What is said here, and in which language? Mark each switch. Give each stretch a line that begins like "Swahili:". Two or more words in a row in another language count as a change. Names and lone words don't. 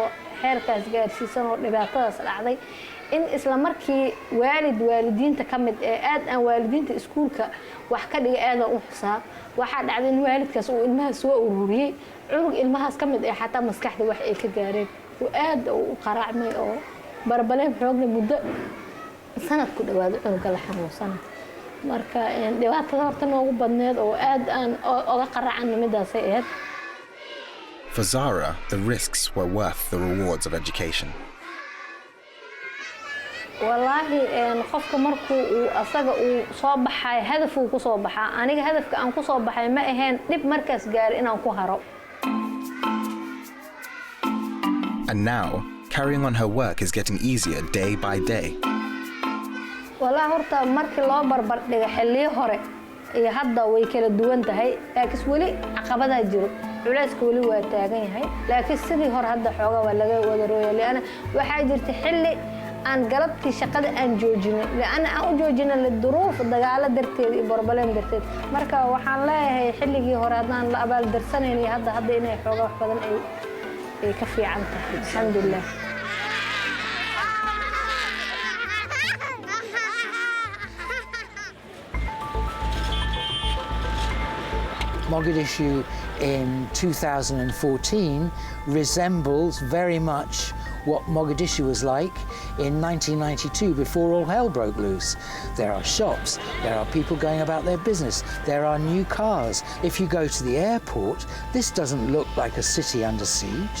Somali: xeerkaas gaarsiisan oo dhibaatadaas dhacday in isla markii waalidiinta ka mid aad aan waalidiinta iskuulka wax ka dhigay aad u xisaab waxa dhacday in waalidkaas uu ilmaha soo ururiyay cunug ilmahaas ka mid xataa maskaxda wax ay ka gaareen oo aad u qaraacmay oo barbaleen xoogna muddo sanad ku dhawaad cunuga la xanuunsan marka dhibaatada horta noogu badneed oo aad aan oga qaraacan midaas ay ahayd.
English: For Zara, the risks were worth the rewards of education.
Somali: Wallahi qofka markuu asaga uu soo baxay hadaf uu ku soo baxaa aniga hadafka aan ku soo baxay ma ahayn dib markaas gaar inaan ku haro.
English: And now, carrying on her work is getting easier day by day.
Somali: Wallahi horta markii loo barbar dhigo xilliyo hore iyo hadda way kala duwan tahay laakiin wali caqabadaha jiro culayska wali waa taagan yahay laakiin sidii hore hadda xoogaa waa laga wada rooyay leena waxaa jirta xilli aan galabtii shaqada aan joojinay leena aan u joojinay la duruuf dagaalo darteed iyo barbaleen darteed marka waxaan leeyahay xilligii hore hadaan la abaal darsanayay hadda inay xoogaa wax badan ay ka fiican tahay alxamdulillah.
English: Mogadishu in 2014 resembles very much what Mogadishu was like in 1992 before all hell broke loose. There are shops, there are people going about their business, there are new cars. If you go to the airport, this doesn't look like a city under siege.